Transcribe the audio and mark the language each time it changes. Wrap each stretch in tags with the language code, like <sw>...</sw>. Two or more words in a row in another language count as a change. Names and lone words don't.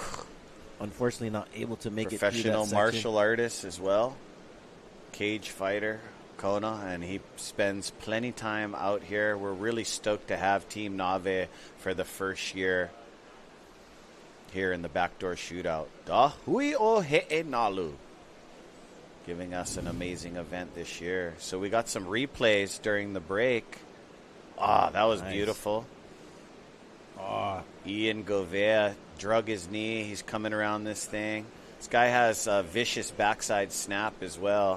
<en>Unfortunately not able to make it through that Professional section. martial artist as well. Cage fighter, Kona, and he spends plenty time out here. We're really stoked to have Team Nave for the first year here in the Backdoor Shootout.</en> <haw>DaHui o he'e nalu.</haw> <en>Giving us an amazing event this year. So we got some replays during the break. That was nice. Beautiful. Ian Gouveia drug his knee. He's coming around this thing. This guy has a vicious backside snap as well.</en>